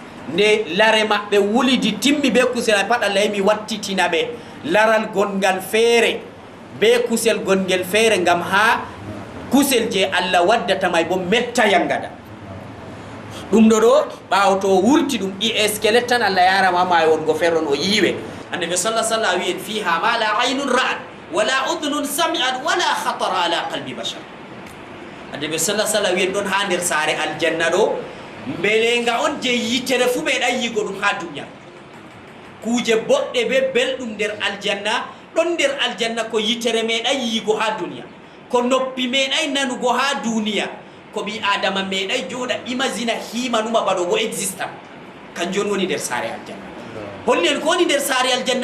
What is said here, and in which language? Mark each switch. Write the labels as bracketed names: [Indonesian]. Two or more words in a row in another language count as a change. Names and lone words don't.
[Fula] nde lare maɓɓe wulidi timmi be kusel pat Allah mi wattitina ɓe laral gongal feere be kusel gongel feere ngam ha kusel je Allah waddata may bo metta yangada ɗum ɗo ɗo ɓaawo to wurti ɗum skelet tan Allah yarama ma wongo feere on o yiiwe annabi [Arabic] صلى الله عليه وسلم [Fula] wi'en [Arabic] فيها ما لا عين رأت ولا أذن سمعت ولا خطر على قلب بشر [Fula] annabi [Arabic] صلى الله عليه وسلم [Fula] wi'en ɗon ha nder saare aljanna ɗo mbelenga on je yitere fu meeɗan yigo ɗum ha duniya kuje boɗɗe be belɗum nder aljanna ɗon nder aljanna ko yitere meeɗan yigo ha duniya ko noppi meeɗay nanugo ha duniya ko ɓi adama meeɗay joɗa imagina himanuma baɗo bo exista kanjum woni nder saare aljanna holli en ko woni nder saare aljanna